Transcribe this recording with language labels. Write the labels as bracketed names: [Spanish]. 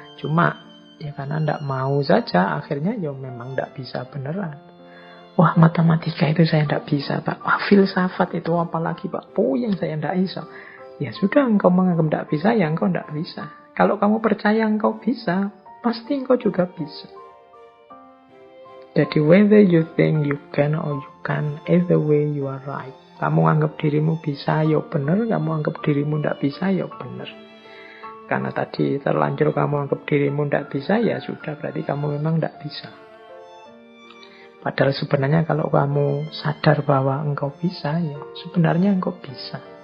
[Indonesian] Cuma ya karena ndak mau saja, akhirnya ya memang ndak bisa beneran. Wah, matematika itu saya ndak bisa Pak. Wah, filsafat itu apalagi Pak, puyeng saya ndak bisa. Ya sudah, engkau menganggap ndak bisa, ya engkau ndak bisa. Kalau kamu percaya engkau bisa, pasti engkau juga bisa. [English] Jadi whether you think you can or you can, either way you are right. [Indonesian] Kamu anggap dirimu bisa, ya benar. Kamu anggap dirimu ndak bisa, ya benar. Karena tadi terlanjur kamu anggap dirimu ndak bisa, ya sudah, berarti kamu memang ndak bisa. Padahal sebenarnya kalau kamu sadar bahwa engkau bisa, ya sebenarnya engkau bisa.